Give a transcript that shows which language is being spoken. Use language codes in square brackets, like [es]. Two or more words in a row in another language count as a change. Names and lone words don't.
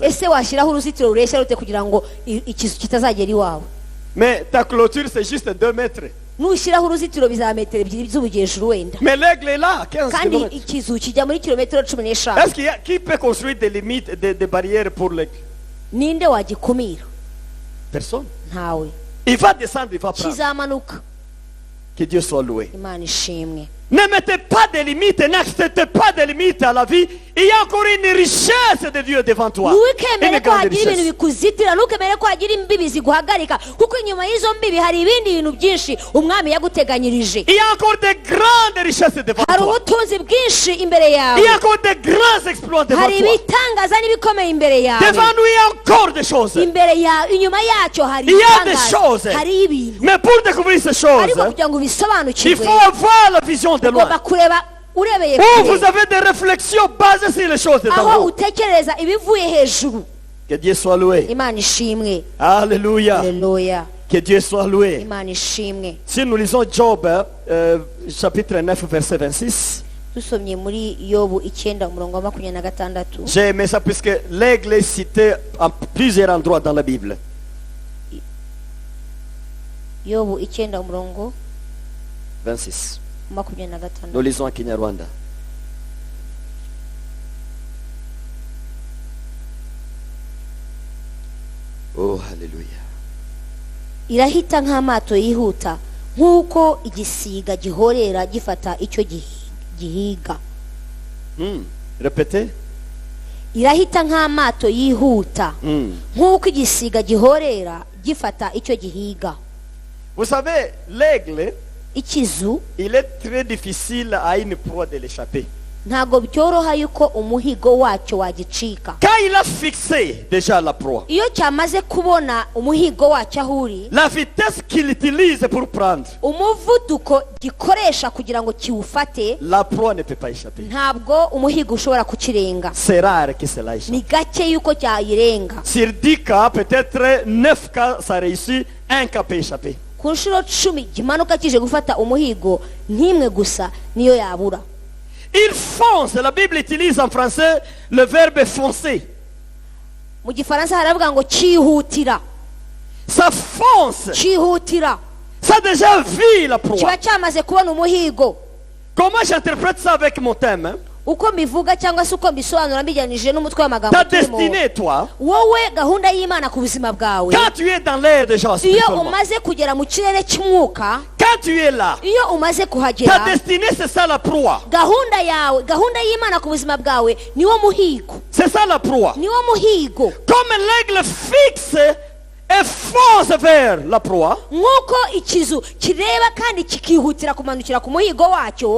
[rw] ese washyiraho uruzitiro rureshya rute kugira ngo ikizu kitazagera iwawe. [fr] Mais ta clôture c'est juste 2 mètres. [rw] nushyiraho uruzitiro bizaba metero ebyiri z'ubugiye hejuru wenda. [fr] Mais l'aigle est là, 15 [rw] kandi [fr] km. [rw] ikizu kijya muri kilometero 15. [fr] Est-ce qu'il y a, qui peut construire des limites, des barrières pour l'aigle? [rw] ninde wagikumira? [fr] Personne. [rw] ntawe. [fr] Il va descendre, il va prendre. [rw] kizamanuka. [fr] Que Dieu soit loué. [rw] imana ishimwe. [fr] Ne mettez pas de limites, n'acceptez pas de limites à la vie. Il y a encore une richesse de Dieu devant toi. [rw] ntukemere [fr] Une [rw] ko [fr] grande [rw] hagira ibintu [fr] richesse. [rw] bikuzitira, ntukemere ko hagira imbibi ziguhagarika, kuko inyuma y'izo mbibi hari ibindi bintu byinshi umwami yaguteganyirije. [fr] Il y a encore de grandes richesses devant [rw] hari [fr] toi. [rw] ubutunzi bwinshi imbere [fr] Il y [rw] yawe. [fr] a encore de grands exploits devant [rw] hari [fr] toi. [rw] ibitangaza n'ibikomeye imbere yawe. [fr] Devant nous, il y a encore des choses. [rw] imbere yawe, inyuma yacyo hari [fr] Il y a des [rw] ibitangaza, [fr] choses. [rw] hari ibintu. [fr] Mais pour découvrir ces choses, [rw] ariko kugira ngo [fr] il [rw] ubisobanukirwe [fr] faut avoir la vision de loin. [rw] ugomba kureba urebeye [fr] Où vous [rw] kure, [fr] avez des réflexions basées sur les choses de [rw] aho [fr] d'en haut. [rw] utekereza ibivuye hejuru. [fr] Que Dieu soit loué. [rw] imana ishimwe. [fr] Alléluia. [rw] Haleluya. [fr] Que Dieu soit loué. [rw] imana ishimwe. [fr] Si nous lisons Job, chapitre 9, verset 26, [rw] dusomye muri yobu 9 umurongo wa 26. [fr] j'ai aimé ça puisque l'aigle est cité en plusieurs endroits dans la Bible. [rw] yobu 9 umurongo 26. wa [fr] Nous [rw] 26. [fr] lisons à Kinyarwanda. Oh, Alléluia. [rw] irahita nk'amato yihuta, nk'uko igisiga gihorera gifata icyo gihiga. [fr] Répétez. [rw] irahita nk'amato yihuta, nk'uko igisiga gihorera gifata icyo gihiga. [fr] Vous savez, l'aigle, [rw] ikizu [fr] il est très difficile à une proie de l'échapper. [rw] ntabwo byoroha yuko umuhigo wacyo wagicika. [fr] Quand il a fixé déjà la proie, [rw] iyo cyamaze kubona umuhigo wacyo aho uri, [fr] la vitesse qu'il utilise pour prendre, [rw] umuvuduko gikoresha kugira ngo kiwufate, [fr] la proie ne peut pas échapper. [rw] ntabwo umuhigo ushobora kukirenga. [fr] C'est rare que cela échappe. [rw] ni gake yuko cyayirenga. [fr] Sur 10 cas, peut-être 9 cas, ça réussit, 1 cas peut échapper. [rw] ku nshuro 10 kimanuka kije gufata umuhigo, n'imwe gusa niyo yabura. [fr] Il fonce. La Bible utilise en français le verbe foncer. [rw] mu gifaransa haravuga ngo cyihutira. [fr] Ça fonce. [rw] cyihutira [fr] Ça a déjà vu la proie. [rw] kiba cyamaze kubona umuhigo. [fr] Comment j'interprète ça avec mon thème, hein? [rw] uko mbivuga cyangwa se uko mbisobanura mbijyanije n'umutwe w'amagambo [fr] ta [rw] turimo, [fr] destinée, toi, [rw] wowe gahunda y'Imana ku buzima bwawe, [fr] quand tu es dans l'air déjà [rw] iyo [fr] spirituellement, [rw] umaze kugera mu kirere cy'umwuka, [fr] quand tu es là, [rw] iyo umaze [fr] ta [rw] kuhagera, [fr] destinée c'est ça la proie. [rw] gahunda yawe, gahunda y'Imana ku buzima bwawe niwo muhigo, [fr] C'est ça la proie. [rw] niwo muhigo. [fr] Comme l'aigle fixe et fonce vers la proie, [rw] nk'uko ikizu kireba kandi kikihutira kumanukira ku muhigo wacyo,